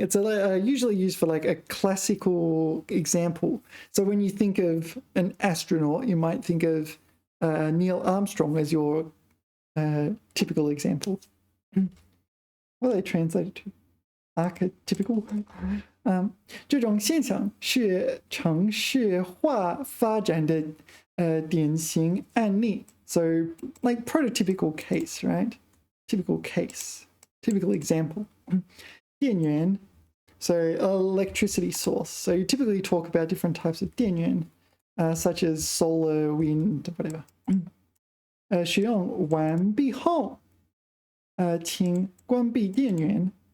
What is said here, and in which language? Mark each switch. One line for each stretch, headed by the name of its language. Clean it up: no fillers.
English: It's usually used for like a classical example. So when you think of an astronaut, you might think of Neil Armstrong as your typical example. What are they translated to? Archetypical?
Chinese: 这种现象是城市化发展的典型案例.
English: So like prototypical case, right? Typical case, typical example. 电源 so electricity source. So you typically talk about different types of 电源 such as solar, wind, whatever.
Chinese: 使用完毕后请关闭电源.